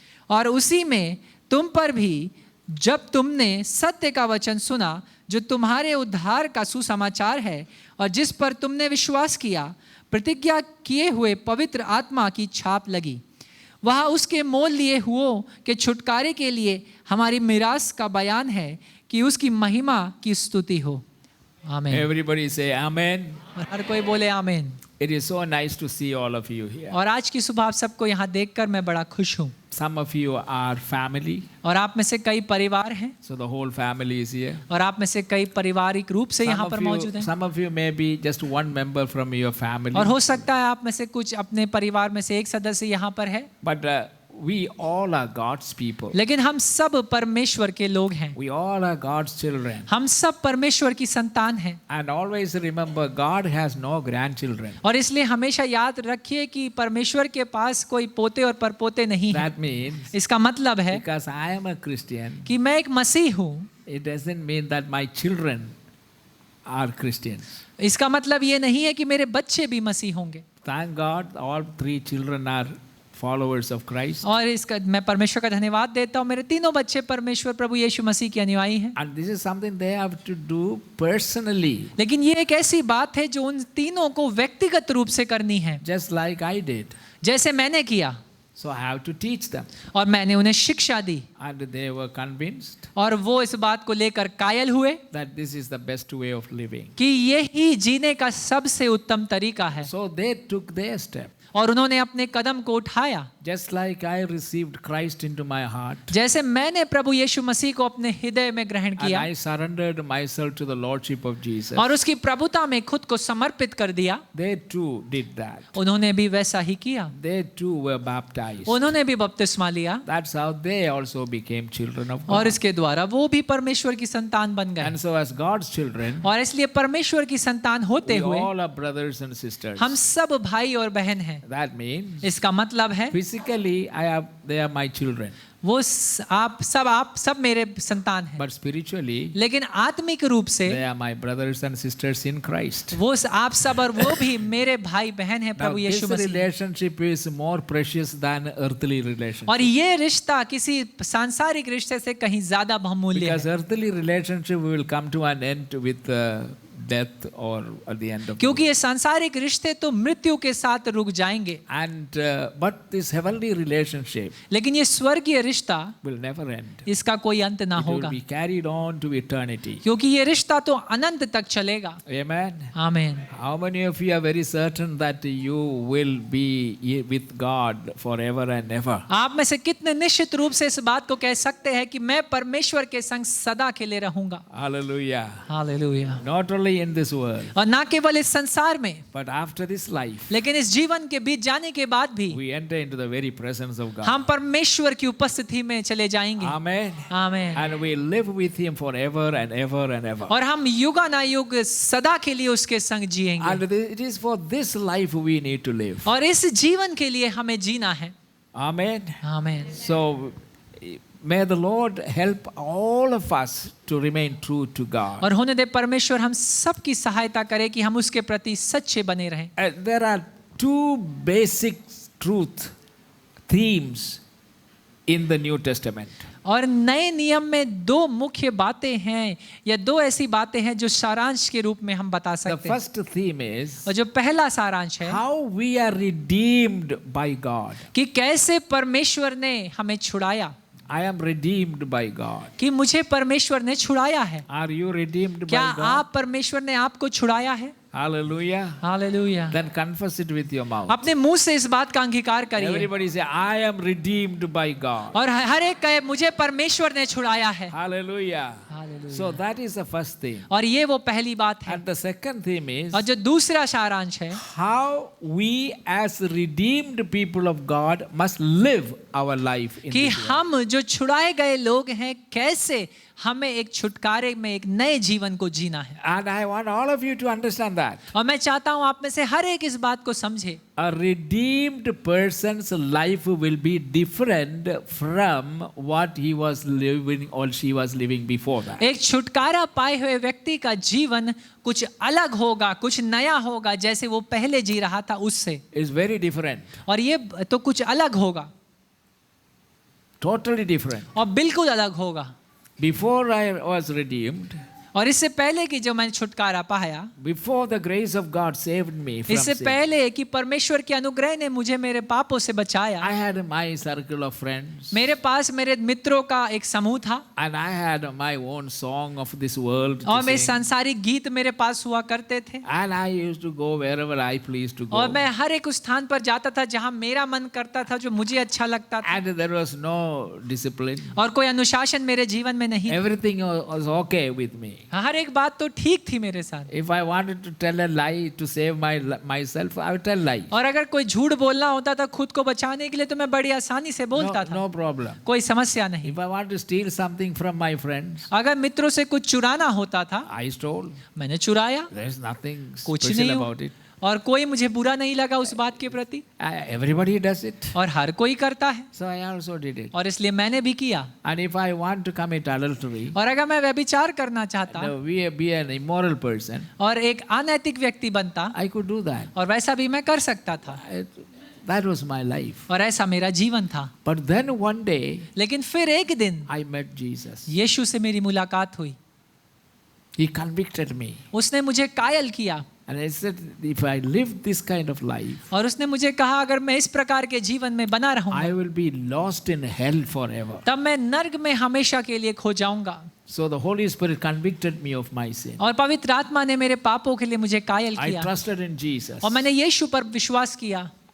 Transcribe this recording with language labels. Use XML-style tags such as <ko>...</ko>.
<hi>और उसी में तुम पर भी जब तुमने सत्य का वचन सुना जो तुम्हारे उद्धार का सुसमाचार है, और जिस पर तुमने विश्वास किया, प्रतिज्ञा किए हुए पवित्र आत्मा की छाप लगी। वह उसके मोल लिए हुओं के छुटकारे के लिए हमारी मिरास का बयान है कि उसकी महिमा की स्तुति हो। आमीन।</hi> <en>Everybody say amen.</en> <hi>और हर कोई बोले आमीन।</hi> <en>It is so nice to see all of you here.</en> <hi>और आज की सुबह आप सबको यहाँ देखकर मैं बड़ा खुश हूँ।</hi> <en>Some of you are family,</en> <hi>और आप में से कई परिवार हैं,</hi> <en>so the whole family is here.</en> <hi>और आप में से कई पारिवारिक रूप से यहाँ पर मौजूद हैं।</hi> <en>Some of you may be just one member from your family.</en> <hi>और हो सकता है आप में से कुछ अपने परिवार में से एक सदस्य यहाँ पर है,</hi> <en>But we all are God's people.</en> <hi>लेकिन हम सब परमेश्वर के लोग हैं।</hi> <en>We all are God's children.</en> <hi>हम सब परमेश्वर की संतान हैं।</hi> <en>And always remember, God has no grandchildren.</en> <hi>और इसलिए हमेशा याद रखिए कि परमेश्वर के पास कोई पोते और परपोते नहीं हैं।</hi> <en>That means,</en> <hi>इसका मतलब है</hi> <en>because I am a Christian,</en> <hi>कि मैं एक मसीह हूँ,</hi> <en>it doesn't mean that my children are Christians.</en> <hi>इसका मतलब ये नहीं है कि मेरे बच्चे भी मसीह होंगे।</hi> <en>Thank God, all three children are followers of Christ.</en> <hi>और इसका मैं परमेश्वर का धन्यवाद देता हूँ, मेरे तीनों बच्चे परमेश्वर प्रभु यीशु मसीह के अनुयायी हैं।</hi> <en>And this is something they have to do personally,</en> <hi>लेकिन ये एक ऐसी बात है जो उन तीनों को व्यक्तिगत रूप से करनी है,</hi> <en>just like I did.</en> <hi>जैसे मैंने किया।</hi> <en>So I have to teach them.</en> <hi>और मैंने उन्हें शिक्षा दी,</hi> <en>And they were convinced</en> <hi>और वो इस बात को लेकर कायल हुए</hi> <en>that this is the best way of living.</en> <hi>कि यही जीने का सबसे उत्तम तरीका है।</hi> <en>So they took their step.</en> <hi>और उन्होंने अपने कदम को उठाया।</hi> <en>Just like I received Christ into my heart,</en> <hi>जैसे मैंने प्रभु यीशु मसीह को अपने हृदय में ग्रहण</hi> <en>and</en> <hi>किया</hi> <en>I surrendered myself to the Lordship of Jesus,</en> <hi>और उसकी प्रभुता में खुद को समर्पित कर दिया,</hi> <en>they too did that.</en> <hi>उन्होंने भी वैसा ही किया।</hi> <en>They too were baptized.</en> <hi>उन्होंने भी बपतिस्मा लिया,</hi> <en>That's how they also became children of</en> <hi>और</hi> <en>God.</en> <hi>इसके द्वारा वो भी परमेश्वर की संतान बन गए।</hi> <en>And so as God's children,</en> <hi>और इसलिए परमेश्वर की संतान होते</hi> <en>we</en> <hi>हुए</hi> <en>all are brothers and sisters.</en> <hi>हम सब भाई और बहन हैं।</hi> <en>That means</en> <hi>इसका मतलब है</hi> <en>physically they are my children,</en> <hi>वो आप सब मेरे संतान हैं,</hi> <en>but spiritually</en> <hi>लेकिन आत्मिक रूप से</hi> <en>they are my brothers and sisters in Christ.</en> <hi>वो आप सब और वो भी मेरे भाई बहन हैं</hi> <en>Now</en> <hi>Prabhu</hi> <en>this</en> <hi>Yeshu Masih.</hi> <en>relationship is more precious than earthly relationship.</en> <hi>और ये रिश्ता किसी सांसारिक रिश्ते से कहीं ज्यादा बहुमूल्य</hi> <en>Because</en> <hi>है,</hi> <en>earthly relationship will come to an end with death or at the end of</en> <hi>क्योंकि ये सांसारिक रिश्ते तो मृत्यु के साथ रुक जाएंगे,</hi> <en>and but this heavenly relationship</en> <hi>लेकिन ये स्वर्गीय रिश्ता</hi> <en>will never end.</en> <hi>इसका कोई अंत ना</hi> <en>It will</en> <hi>होगा,</hi> <en>be carried on to eternity.</en> <hi>क्योंकि ये रिश्ता तो अनंत तक चलेगा।</hi> <en>Amen.</en> <hi>आमीन।</hi> <en>How many of you are very certain that you will be with God forever and ever?</en> <hi>आप में से कितने निश्चित रूप से इस बात को कह सकते हैं कि मैं परमेश्वर के संग सदा के लिए रहूंगा?</hi> <en>Hallelujah.</en> <hi>Hallelujah.</hi> <en>Not only in this world,</en> <hi>और ना केवल इस संसार में,</hi> <en>but after this life,</en> <hi>लेकिन इस जीवन के बीच जाने के बाद भी</hi> <en>we enter into the very presence of God.</en> <hi>हम परमेश्वर की उपस्थिति में चले जाएंगे।</hi> <en>Amen.</en> <hi>आमीन।</hi> <en>And we live with Him forever and ever and ever.</en> <hi>और हम युगानुयुग सदा के लिए उसके संग जिएंगे।</hi> <en>And it is for this life we need to live.</en> <hi>और इस जीवन के लिए हमें जीना है।</hi> <en>Amen.</en> <hi>आमीन।</hi> <en>So may the Lord help all of us to remain true to God.</en> <hi>और होने दे परमेश्वर हम सबकी सहायता करे कि हम उसके प्रति सच्चे बने रहें।</hi> <en>There are two basic truth themes in the New Testament.</en> <hi>और नए नियम में दो मुख्य बातें हैं या दो ऐसी बातें हैं जो सारांश के रूप में हम बता</hi> <en>The</en> <hi>सकते हैं।</hi> <en>first theme is</en> <hi>और जो पहला सारांश है</hi> <en>how we are redeemed by God.</en> <hi>कि कैसे परमेश्वर ने हमें छुड़ाया,</hi> <en>I am redeemed by God.</en> <hi>कि मुझे परमेश्वर ने छुड़ाया है।</hi> <en>Are you redeemed</en> <hi>क्या</hi> <en>by God?</en> <hi>आप परमेश्वर ने आपको छुड़ाया है?</hi> <en>Hallelujah.</en> <hi>Hallelujah.</hi> <en>Then confess it with your mouth.</en> <hi>अपने मुंह से इस बात का अंगीकार करिए</hi> <en>Everybody say, I am redeemed by God.</en> <hi>और हर एक कहे मुझे परमेश्वर ने छुड़ाया है।</hi> <en>Hallelujah.</en> <hi>Hallelujah.</hi> <en>So that is the first theme.</en> <hi>और ये वो पहली बात है।</hi> <en>And the second theme is</en> <hi>और जो दूसरा सारांश है</hi> <en>how we as redeemed people of God must live our life in</en> <hi>कि</hi> <en>this world.</en> <hi>हम जो छुड़ाए गए लोग हैं कैसे हमें एक छुटकारे में एक नए जीवन को जीना है।</hi> <en>And I want all of you to understand that.</en> <hi>और मैं चाहता हूं आप में से हर एक इस बात को समझे।</hi> <en>A redeemed person's life will be different from what he was living or she was living before that.</en> <hi>एक छुटकारा पाए हुए व्यक्ति का जीवन कुछ अलग होगा, कुछ नया होगा जैसे वो पहले जी रहा था उससे।</hi> <en>It's very different.</en> <hi>और ये तो कुछ अलग होगा</hi> <en>Totally different.</en> <hi>और बिल्कुल अलग होगा।</hi> <en>Before I was redeemed,</en> <hi>और इससे पहले कि जो मैंने छुटकारा पाया,</hi> <en>before the grace of God saved me from</en> <hi>इससे</hi> <en>sin,</en> <hi>पहले कि परमेश्वर के अनुग्रह ने मुझे मेरे पापों से बचाया,</hi> <en>I had my circle of friends</en> <hi>मेरे पास मेरे मित्रों का एक समूह था</hi> <en>and I had my own song of this world to</en> <hi>और मेरे</hi> <en>sing.</en> <hi>सांसारिक गीत मेरे पास हुआ करते थे</hi> <en>And I used to go wherever I pleased to go.</en> <hi>और मैं हर एक उस स्थान पर जाता था जहां मेरा मन करता था, जो मुझे अच्छा लगता था,</hi> <en>And there was no discipline.</en> <hi>और कोई अनुशासन मेरे जीवन में नहीं।</hi> <en>Everything was okay with me.</en> <hi>हर एक बात तो ठीक थी मेरे साथ।</hi> <en>If I wanted to tell a lie to save myself, I would tell lie.</en> <hi>और अगर कोई झूठ बोलना होता था खुद को बचाने के लिए तो मैं बड़ी आसानी से बोलता था,</hi> <en>No problem.</en> <hi>कोई समस्या नहीं।</hi> <en>If I want to steal something from my friends,</en> <hi>अगर मित्रों से कुछ चुराना होता था,</hi> <en>I stole.</en> <hi>मैंने चुराया,</hi> <en>There's nothing</en> <hi>कुछ</hi> <en>special</en> <hi>नहीं</hi> <en>about it.</en> <hi>और कोई मुझे बुरा नहीं लगा उस बात के प्रति,</hi> <en>Everybody does it.</en> <hi>और हर कोई करता है</hi> <en>So I also did it.</en> <hi>और इसलिए मैंने भी किया।</hi> <en>And if I want to commit adultery,</en> <hi>और अगर मैं व्यभिचार करना चाहता</hi> <en>be an immoral person,</en> <hi>और एक अनैतिक व्यक्ति बनता</hi> <en>I could do that.</en> <hi>और वैसा भी मैं कर सकता था,</hi> <en>That was my life.</en> <hi>और ऐसा मेरा जीवन था।</hi> <en>But then one day,</en> <hi>लेकिन फिर एक दिन</hi> <en>I met Jesus.</en> <hi>यीशु से मेरी मुलाकात हुई,</hi> <en>He convicted me.</en> <hi>उसने मुझे कायल किया</hi> <en>And I said, if I live this kind of life,</en> <hi>और उसने मुझे कहा अगर मैं इस प्रकार के जीवन में बना रहूंगा</hi> <en>I will be lost in hell forever.</en> <hi>तब मैं नर्क में हमेशा के लिए खो जाऊंगा।</hi> <en>So the Holy Spirit convicted me of my sin.</en> <hi>और पवित्र आत्मा ने मेरे पापों के लिए मुझे कायल</hi> <en>I</en> <hi>किया</hi> <en>trusted in Jesus</en> <hi>और मैंने यीशु पर विश्वास किया</hi>